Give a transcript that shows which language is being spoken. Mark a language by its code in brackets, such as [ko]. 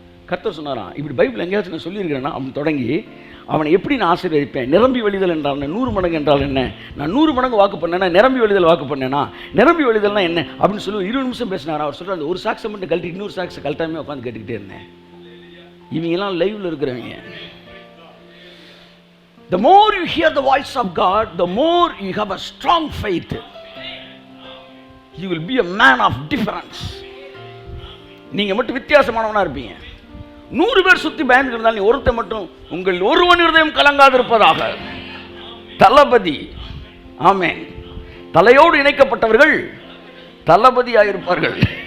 [ta] கர்த்தர் சொன்னாராம், இப்படி பைபிள் எங்கேயாச்சும் நான் சொல்லியிருக்கிறேன்னா அவன் தொடங்கி அவனை எப்படி நான் ஆசீர்வதிப்பேன், நிரம்பி வழிதல் என்றால் 100 மடங்கு என்றால் என்ன, நான் 100 மடங்கு வாக்கு பண்ணேன்னா நிரம்பி வழிதல் வாக்கு பண்ணேனா, நிரம்பி வழிதல்னா என்ன அப்படின்னு சொல்லி 20 நிமிஷம் பேசினாரா. அவர் சொல்கிறார், ஒரு சாக்ஸை மட்டும் கழட்டி இன்னொரு சாக்ஸை கழட்டாமே உட்காந்து கேட்டுக்கிட்டே இருந்தேன். இவங்கெல்லாம் லைவ்ல இருக்கிறவங்க. [en] The more you hear the voice of God, the more you have a strong faith. You will be a man of difference. [ta] நீங்க மட்டும் வித்தியாசமானவனா இருப்பீங்க. 100 பேர் சுத்தி பயந்து இருந்தால் நீ ஒருத்த மட்டும் உங்கள் ஒருவன் இருதயம் கலங்காதிருப்பதாக. தளபதி. ஆமென். தலையோடு இணைக்கப்பட்டவர்கள் தளபதியாயிருப்பார்கள்.